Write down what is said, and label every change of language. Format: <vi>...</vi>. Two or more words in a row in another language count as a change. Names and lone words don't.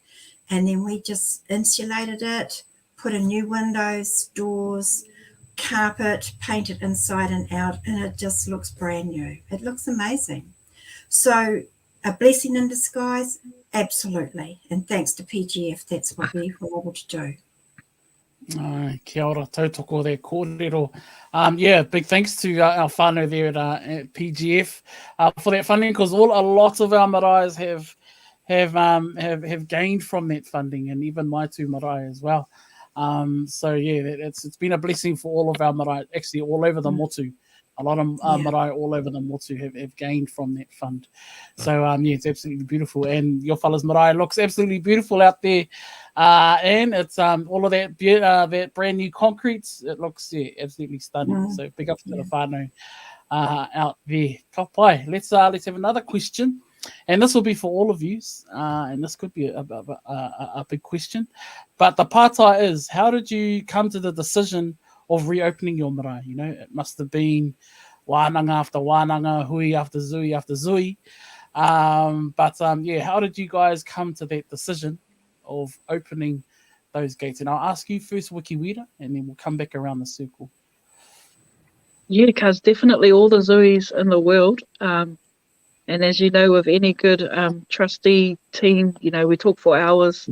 <en>And then we just insulated it, put in new windows, doors, carpet, painted inside and out, and it just looks brand new. It looks amazing. So a blessing in disguise, absolutely. And thanks to PGF, that's what we were able to do.</en> <mi>Kia ora, tautoko there, kōrero.</mi> <en>Yeah, big thanks to our whānau there at PGF for that funding, because a lot of our maraes have gained from that funding, and even my two marae as well. So yeah, it's been a blessing for all of our marae, actually all over the motu. A lot of marae all over the motu have gained from that fund. So yeah, it's absolutely beautiful, and your fellas marae looks absolutely beautiful out there. And it's all of that brand new concrete. It looks absolutely stunning. So big up to the whānau out there.</en> <mi>Ka pai.</mi> <en>Let's have another question, and this will be for all of you. And this could be a big question, but the pātai is, how did you come to the decision of reopening your marae? It must have been wānanga after wānanga, hui after zui after zui. But yeah, how did you guys come to that decision of opening those gates? And I'll ask you first, Wikiwira, and then we'll come back around the circle. Yeah, because definitely all the zuis in the world. And as you know, with any good trustee team, we talk for hours.</en>